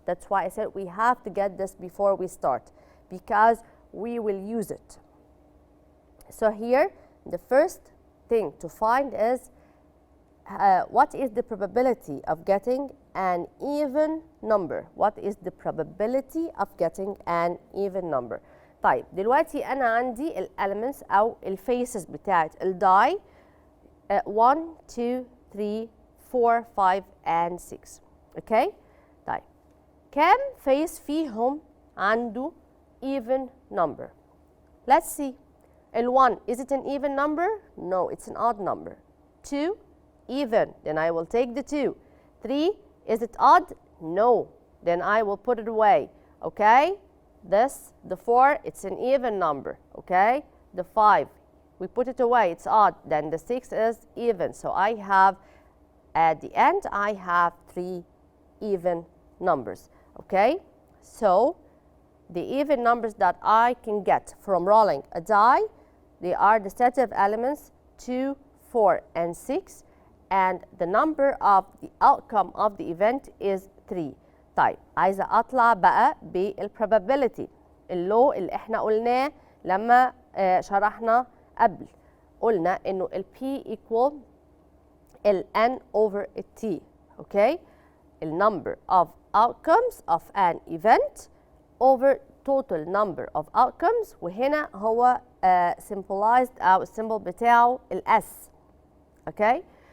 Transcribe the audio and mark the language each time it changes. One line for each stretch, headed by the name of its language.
English: That's why I said we have to get this before we start, because we will use it. So here, the first thing to find is what is the probability of getting an even number? What is the probability of getting an even number?
Arabic: طيب دلوقتي أنا عندي الاليمنتس أو الفيسز بتاعت الداي 1 2 3 4 5 and 6. اوكي؟ طيب كم فيس فيهم عنده even number?
English: Let's see. ال1, is it an even number? No, it's an odd number. 2, even, then I will take the 2. 3, is it odd? No, then I will put it away. Okay? This, the 4, it's an even number. Okay? The 5, we put it away, it's odd. Then the 6 is even. So I have, at the end, I have 3 even numbers. Okay? So the even numbers that I can get from rolling a die, they are the set of elements 2, 4, and 6, and the number of the outcome of the event is 3.
Arabic: طيب عايزة أطلع بقى بالprobability اللو اللي احنا قلناه لما شرحنا قبل. قلنا إنه ال P equal ال N over ال T. Okay?
English: The number of outcomes of an event over total number of outcomes,
Arabic: وهنا هو
English: symbolized
Arabic: أو السيمبل بتاعه ال
English: S. Okay?